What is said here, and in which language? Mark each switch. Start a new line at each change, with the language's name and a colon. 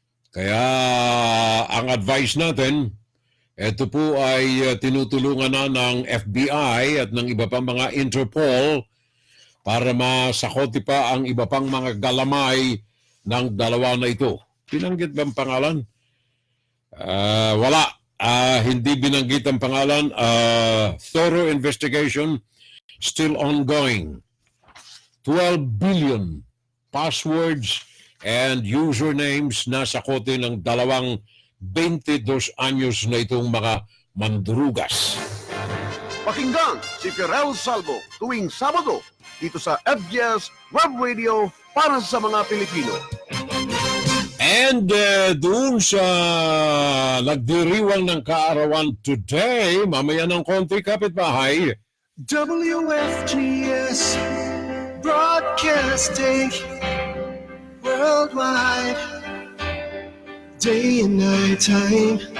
Filipino: Kaya ang advice natin, ito po ay tinutulungan na ng FBI at ng iba pang mga Interpol para masakoti pa ang iba pang mga galamay ng dalawa na ito. Binanggit ba ang pangalan? Wala. Hindi binanggit ang pangalan.
English: Thorough investigation still ongoing. 12 billion passwords and usernames
Filipino: na sa kote ng dalawang 22 anyos na itong mga mandrugas. Pakinggan si Fiorel Salvo tuwing Sabado dito sa FGS Web Radio para sa mga Pilipino. And doon sa nagdiriwang ng kaarawan today, mamaya ng konti kapitbahay,
English: WFGS Broadcasting Worldwide, day and night time.